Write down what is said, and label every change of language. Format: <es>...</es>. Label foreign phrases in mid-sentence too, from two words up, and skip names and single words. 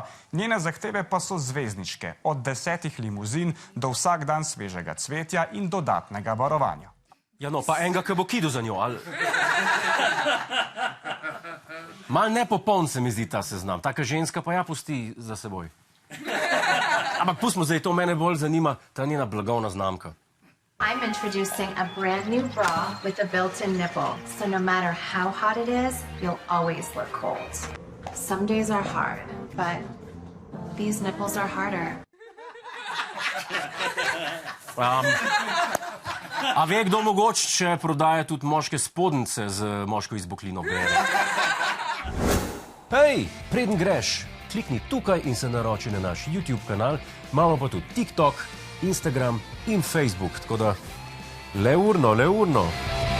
<sl>Njene zahteve pa so zvezdniške, od 10 limuzin do vsak dan svežega cvetja in dodatnega varovanja. Ja no, pa enega, ki bo kidal za njo, ali... Mal nepopoln se mi zdi ta seznam, taka ženska pa ja pusti za seboj. Ampak pustimo zdaj, to mene bolj zanima, ta njena blagovna znamka.</sl> <en>I'm introducing a brand new bra with a built-in nipple, so no matter how hot it is, you'll always look cold. Some days are hard, but these nipples are harder.</en> <sl>A ve kdo mogoče prodaja tudi moške spodnice z moško izboklino brede? Hej, preden greš, klikni tukaj in se naroči na naš YouTube kanal, imamo pa tudi TikTok, Instagram in Facebook, tako da le urno.</sl>